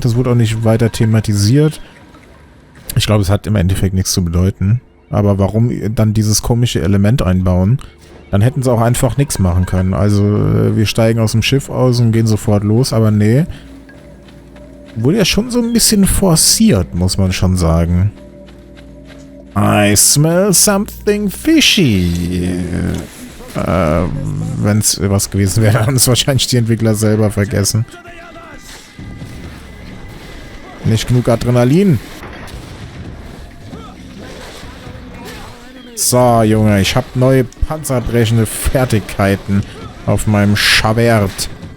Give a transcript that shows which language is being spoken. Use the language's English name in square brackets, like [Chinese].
[German] Das wurde auch nicht weiter thematisiert. Ich glaube, es hat im Endeffekt nichts zu bedeuten. Aber warum dann dieses komische Element einbauen? Dann hätten sie auch einfach nichts machen können. Also wir steigen aus dem Schiff aus und gehen sofort los. Aber nee. Wurde ja schon so ein bisschen forciert, muss man schon sagen. [English] I smell something fishy. [German] Wenn es was gewesen wäre, haben es wahrscheinlich die Entwickler selber vergessen. Nicht genug Adrenalin. So, Junge, ich habe neue panzerbrechende Fertigkeiten auf meinem Schabert.